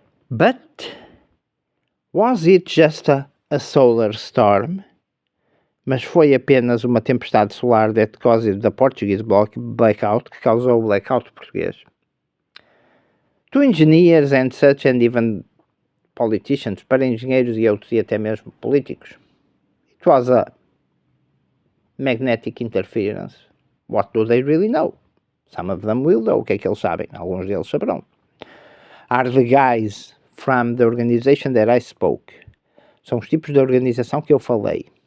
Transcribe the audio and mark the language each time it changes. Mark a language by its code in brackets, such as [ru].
[en] But was it just a solar storm? [pt] Mas foi apenas uma tempestade solar [en] that caused the Portuguese blackout, [pt] que causou o blackout português. [en] To engineers and such, and even politicians, [pt] para engenheiros e outros, e até mesmo políticos, [en] it was a magnetic interference. What do they really know? Some of them will know. [pt] O que é que eles sabem? Alguns deles saberão. [en] Are the guys from the organization that I spoke. [pt] São os tipos de organização que eu falei.